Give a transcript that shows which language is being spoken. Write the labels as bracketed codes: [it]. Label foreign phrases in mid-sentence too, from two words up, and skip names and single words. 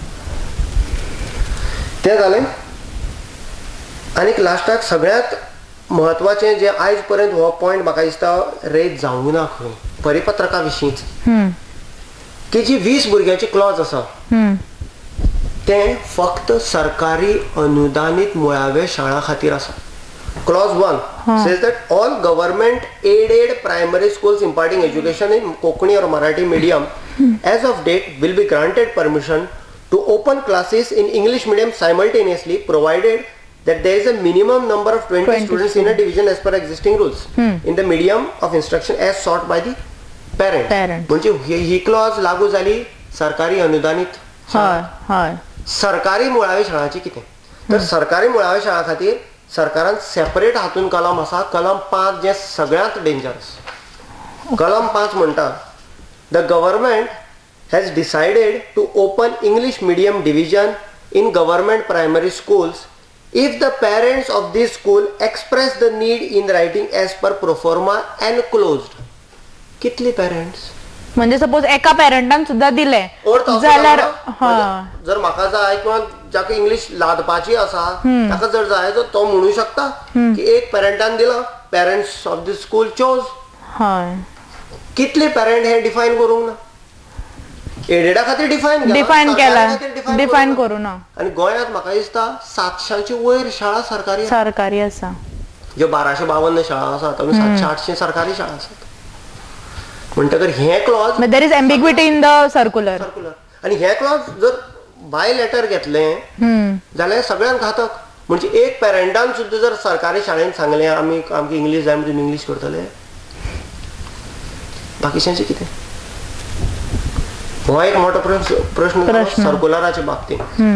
[kok] तें जालें आनीक लास्टाक सगळ्यांत म्हत्वाचें जे आयज पर्यंत हो पॉयंट म्हाका दिसता रेज जावंक ना खंय परिपत्रका विशींच की जी 20 भुरग्यांची क्लॉज आसा तें फक्त सरकारी अनुदानीत मुळावे शाळा खातीर आसा. [en] Clause 1 says that all government aided primary schools imparting education in Konkani or Marathi medium as of date will be granted permission to open classes in English medium simultaneously provided that there is a minimum number of 20 students in a division as per existing rules in the medium of instruction as sought by the parent. [kok] म्हणजे ही क्लॉज लागू जाली सरकारी अनुदानित सरकारी मुळावे शाळांची कितें तर सरकारी मुळावे शाळा खातीर सरकारान सेपरेट हातून कलम आसा कलम 5 जे सगळ्यांत डेंजरस. कलम 5 म्हणटा [en] the government has decided to open English medium division in government primary schools if the parents of this school express the need in writing as per pro forma enclosed. [kok] कितली पेरेंट्स? म्हणजे सपोज एका पेरेंटान सुद्धा दिले जाल्यार जर म्हाका जाय किंवा जाका इंग्लिश लादपाची आसा ताका जर जाय तर तो म्हणू शकता की एक पेरेंटान दिला, [en] parents of the school chose. [kok] हय. कितले पेरेंट हे डिफाइन करूंक ना. एडेडा खातीर डिफाइन केला, डिफाइन करू ना. आणि गोंयांत म्हाका दिसता 700ची वयर शाळा सरकारी आसा. ज्यो 1252 शाळा आसात तातूंत 700-800 सरकारी शाळा आसात. म्हणटकर हे क्लॉज [en] there is ambiguity in the circular. [kok] आणि हे क्लॉज जर [en] by letter [kok] घेतले जाल्यार सगळ्यांक घातक. म्हणजे एक पेरेंटान सुद्धा जर सरकारी शाळेन सांगले आमकां इंग्लिश जाय म्हणजे इंग्लिश करतले, बाकीच्यांचे कितें? हो एक मोठो प्रश्न सर्क्युलराच्या बाबतींत.